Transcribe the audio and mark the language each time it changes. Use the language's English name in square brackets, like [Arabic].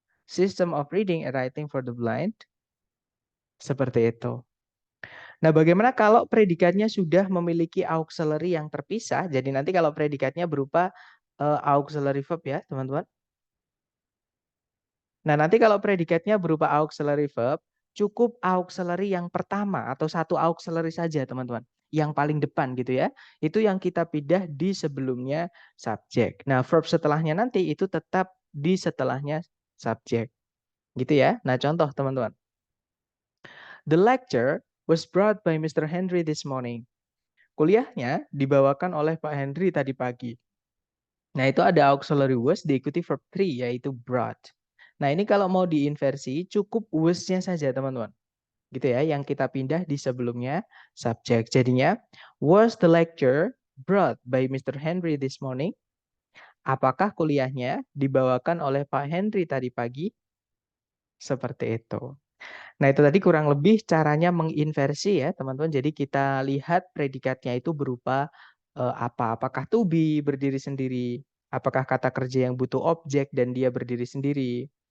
[English] System of reading and writing for the blind. [Indonesian] Seperti itu. Nah, bagaimana kalau predikatnya sudah memiliki auxiliary yang terpisah? Jadi nanti kalau predikatnya berupa auxiliary verb ya, teman-teman. Nah, nanti kalau predikatnya berupa auxiliary verb, cukup auxiliary yang pertama atau satu auxiliary saja, teman-teman. Yang paling depan gitu ya. Itu yang kita pindah di sebelumnya subjek. Nah, verb setelahnya nanti itu tetap di setelahnya subjek. Gitu ya. Nah, contoh teman-teman. [English] The lecture was brought by Mr. Henry this morning. [Indonesian] Kuliahnya dibawakan oleh Pak Henry tadi pagi. Nah, itu ada auxiliary was diikuti verb 3 yaitu brought. Nah, ini kalau mau diinversi cukup was-nya saja, teman-teman. Gitu ya, yang kita pindah di sebelumnya subjek. Jadinya, [English] was the lecture brought by Mr. Henry this morning? [Indonesian] Apakah kuliahnya dibawakan oleh Pak Henry tadi pagi? Seperti itu. Nah, itu tadi kurang lebih caranya menginversi ya, teman-teman. Jadi kita lihat predikatnya itu berupa apa? Apakah to be berdiri sendiri? Apakah kata kerja yang butuh objek dan dia berdiri sendiri?